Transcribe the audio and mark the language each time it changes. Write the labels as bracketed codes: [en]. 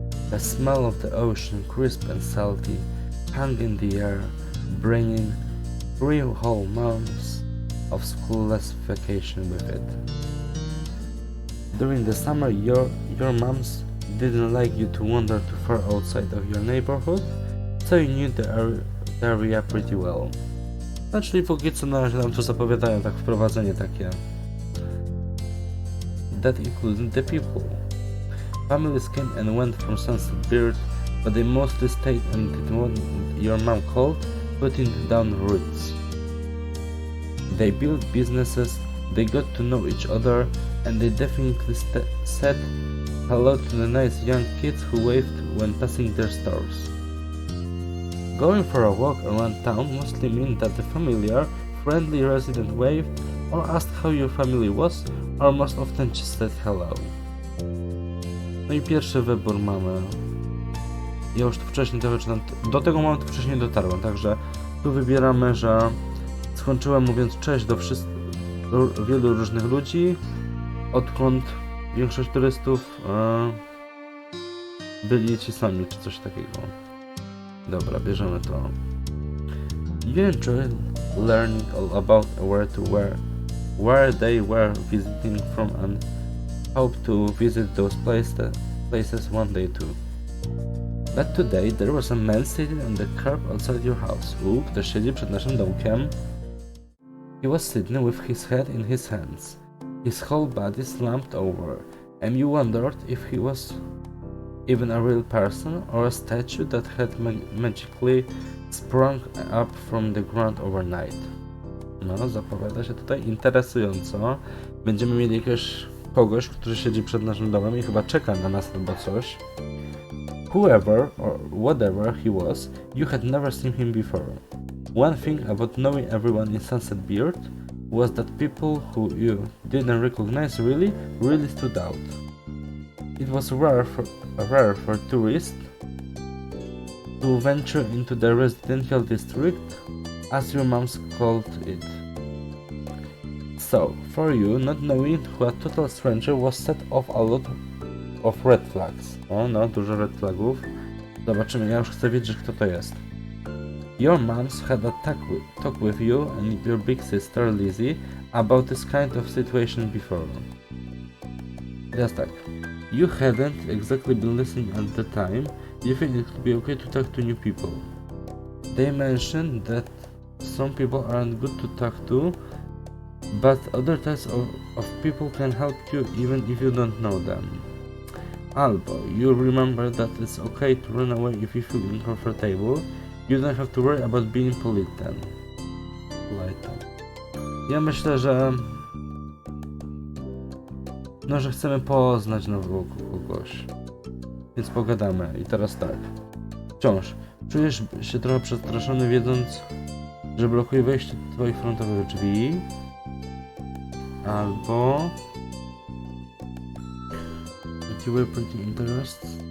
[en] The smell of the ocean, crisp and salty, hung in the air, bringing 3 whole months of schoolless vacation with it. During the summer, your moms didn't like you to wander too far outside of your neighborhood, so you knew the area pretty well. [pl] No, czyli póki co na razie nam tu zapowiadają tak wprowadzenie takie. [en] That included the people. Families came and went from Sunset Bird, but they mostly stayed and did what your mom called putting down roots. They built businesses, they got to know each other, and they definitely said hello to the nice young kids who waved when passing their stores. Going for a walk around town mostly meant that the familiar, friendly resident waved or asked how your family was, or most often just said hello. [pl] No i pierwszy wybór mamy. Ja już tu wcześniej do tego momentu wcześniej dotarłem, także tu wybieramy, że skończyłem mówiąc cześć do wielu różnych ludzi, odkąd większość turystów byli ci sami, czy coś takiego. Dobra, bierzemy to. [en] You enjoy learning all about where they were visiting from and hope to visit those places one day too. But today there was a man sitting on the curb outside your house. [pl] Ktoś siedzi przed naszym domkiem. [en] He was sitting with his head in his hands, his whole body slumped over, and you wondered if he was even a real person or a statue that had magically sprung up from the ground overnight. [pl] No, zapowiada się tutaj interesująco. Będziemy mieli kogoś, który siedzi przed naszym domem i chyba czeka na nas albo coś. [en] Whoever or whatever he was, you had never seen him before. One thing about knowing everyone in Sunset Beard was that people who you didn't recognize really stood out. It was rare for tourists to venture into the residential district, as your moms called it. So, for you, not knowing who a total stranger was set off a lot of red flags. [pl] O, no, dużo red flagów. Zobaczymy, ja już chcę wiedzieć, kto to jest. [en] Your moms had a talk with you and your big sister Lizzie about this kind of situation before. [pl] Teraz tak. [en] You hadn't exactly been listening at the time. You think it could be okay to talk to new people. They mentioned that some people aren't good to talk to, but other types of people can help you even if you don't know them. [pl] Albo [en] you remember that it's okay to run away if you feel uncomfortable. You don't have to worry about being polite. [pl] Ja myślę, że że chcemy poznać nowego kogoś. Więc pogadamy. I teraz tak. Wciąż czujesz się trochę przestraszony, wiedząc, że blokuje wejście do twoich frontowych drzwi. Albo [en] you were pretty interested.